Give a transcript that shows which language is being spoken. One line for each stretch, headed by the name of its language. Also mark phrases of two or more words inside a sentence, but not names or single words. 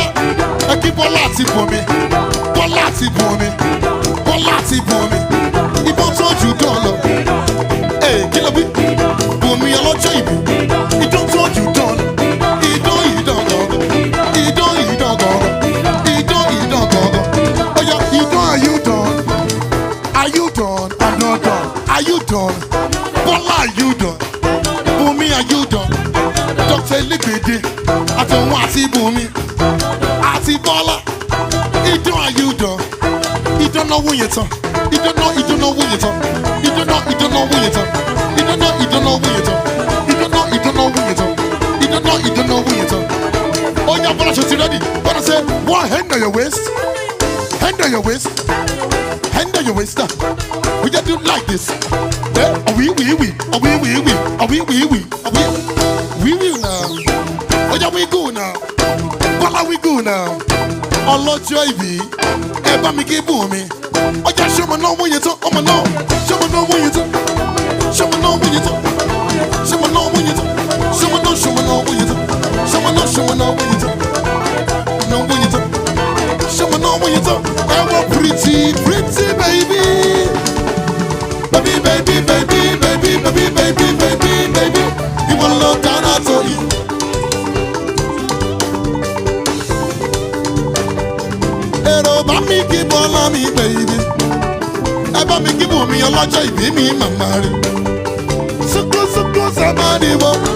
Yoruba: Ẹ kí Bọ́lá àti Bùnmi. Bọ́lá àti Bùnmi. Bọ́lá àti Bùnmi. Idán tó jù dán lọ. Kí ló bí? Bùnmi ọlọ́jọ́ ìbí. Idán tó jù dán lọ. Idán gangan. Idán gangan. Idán gangan. Ó yá idán,
English: are you done? Are you done? I'm not done. Are you done? Bọ́lá, are you done? Bùnmi, are you done? Dr.
Yoruba: Elégbèdé àtọ̀hún àti Bùnmi àti Bọ́lá. Idán,
English: are you done?
Yoruba: Idán náà wúyẹ tán. Idán náà wúyẹ tán. Idán náà wúyẹ tán. Idán náà wúyẹ tán. Idán náà wúyẹ tán. Idán náà wúyẹ tán.
English: Oh yeah,
Yoruba: Bọ́lá, ṣe ti ready?
English: Bọ́lá say, one hand on your waist. Hand on your waist. Hand on your waist. We just do like this. Oh we. Oh we now. Oh yeah, we go now. Bọ́lá, we go now.
Yoruba: Ọlọ́jọ́ ìbí. Ẹ bá mi kí Bùnmi. Ó yá ṣọmọ náà wúyẹ tán. Ọmọ náà. Ṣọmọ náà wúyẹ tán. Ṣọmọ náà wúyẹ tán. Ṣọmọ náà wúyẹ tán. Ṣọmọ náà wúyẹ tán. Ṣọmọ náà wúyẹ tán. Náà wúyẹ tán. Ṣọmọ náà wúyẹ tán. Ẹ wọ
English: pretty baby.
Yoruba: Baby. Ìwọ ló dáná tó yìí. Èrò bá mi kí Bọ́lá mi baby. Ẹ bá mi kí Bùnmi ọlọ́jọ́ ìbí mi màmá rẹ̀. Suku sábà dìbò.